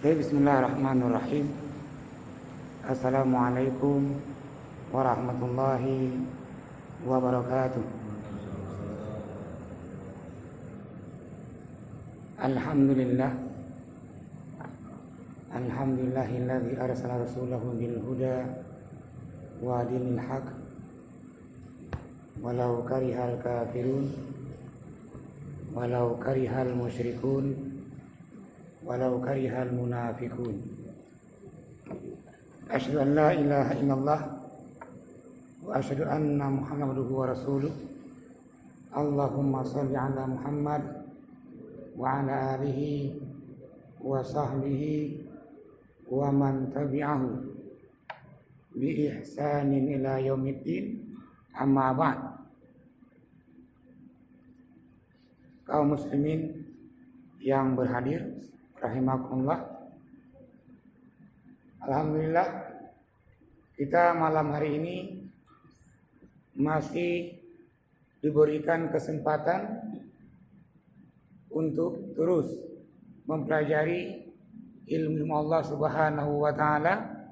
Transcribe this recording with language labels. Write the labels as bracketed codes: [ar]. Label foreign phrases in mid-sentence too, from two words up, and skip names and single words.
[ar] بسم الله الرحمن الرحيم. السلام عليكم ورحمة الله وبركاته. الحمد لله. الحمد لله الذي أرسل رسوله بالهدى ودين الحق ولو كره الكافرون ولو كره المشركون ولو كره المنافقون. أشهد أن لا إله إلا الله وأشهد أن محمدا ورسوله. اللهم صل على محمد وعلى آله وصحبه ومن تبعه بإحسان إلى يوم الدين. أما بعد. [id] Kaum muslimin yang berhadir rahimakumullah. Alhamdulillah, kita malam hari ini masih diberikan kesempatan untuk terus mempelajari ilmu Allah [ar] سبحانه وتعالى,